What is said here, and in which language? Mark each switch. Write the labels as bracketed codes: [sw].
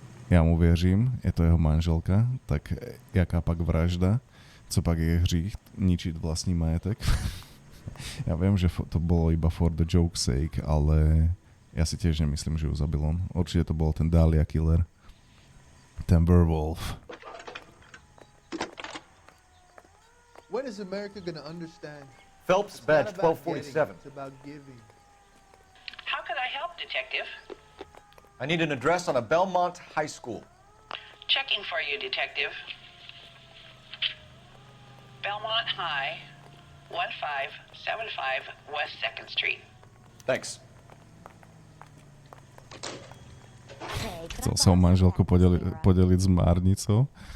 [cs] Ja mu věřím, je to jeho manželka, tak jaká pak vražda, co pak je hřích, ničiť vlastní majetek. [sk] Ja viem, že to bolo iba [en] for the joke's sake, [sk] ale ja si tiež nemyslím, že ju zabil on. Určite to bol ten Dahlia killer. Ten werewolf. [en] When is America gonna understand? Phelps badge 1247. It's about giving. How can I help, Detective? I need an address on a Belmont High School. Checking for you, Detective. Belmont High, 1575 West 2nd Street. Thanks. [sk] Chcel som manželku podeliť s márnicou.